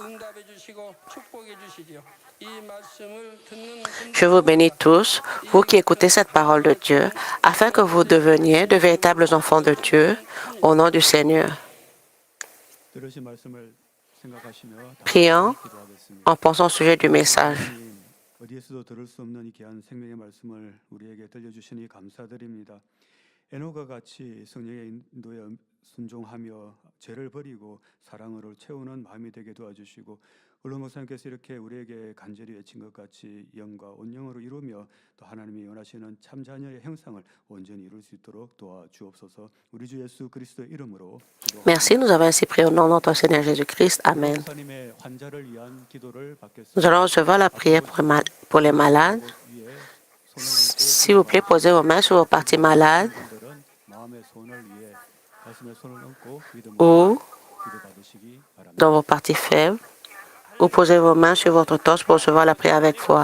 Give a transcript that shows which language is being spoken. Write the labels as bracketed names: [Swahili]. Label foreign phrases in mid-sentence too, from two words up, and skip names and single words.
[French] Je vous bénis tous, vous qui écoutez cette parole de Dieu, afin que vous deveniez de véritables enfants de Dieu, au nom du Seigneur. Prions en pensant au sujet du message. [Korean] 어디에서도 들을 수 없는 이 귀한 생명의 말씀을 우리에게 들려주시니 감사드립니다. 에녹과 같이 성령의 인도에 순종하며 죄를 버리고 사랑으로 채우는 마음이 되게 도와주시고 물론 목사님께서 이렇게 우리에게 간절히 외친 것 같이 영과 온영으로 이루며 또 하나님이 원하시는 참 자녀의 형상을 온전히 이룰 수 있도록 도와주옵소서. 우리 주 예수 그리스도의 이름으로 [French] Merci, nous avons ainsi prié au nom de notre Seigneur Jésus-Christ. Amen. [Korean] 목사님의 환자를 위한 기도를 받겠습니다. [French] Nous allons recevoir la prière pour les malades. S'il vous plaît, posez vos mains sur vos parties malades ou dans vos parties faibles, ou posez vos mains sur votre torse pour recevoir la prière avec foi.